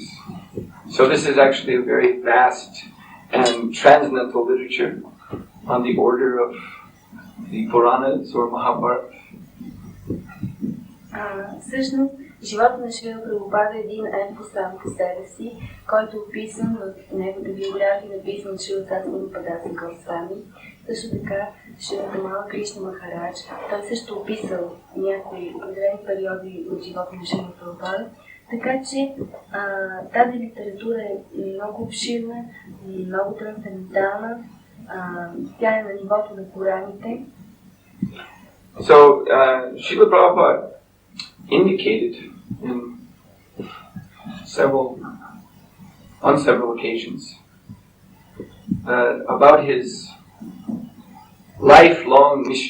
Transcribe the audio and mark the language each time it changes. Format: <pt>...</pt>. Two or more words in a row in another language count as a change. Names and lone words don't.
<en>So this is actually a very vast and transcendental literature on the order of the Puranas or Mahabharata.</en> <bg>Всъщност, живота на Шрила Прабхупада е един епос сам по себе си, който е описан в неговата биография, написан от Шрила Сатсварупа Даса Госвами. Също така, Шрила Тамала Кришна Махарадж, той също описал някои определени периоди от живота на Шрила Прабхупада. Така че тази литература е много обширна, много трансцендентална, тя е на нивото на Пураните.</bg> <en>So, Srila Prabhupada indicated on several occasions about his lifelong mission.</en>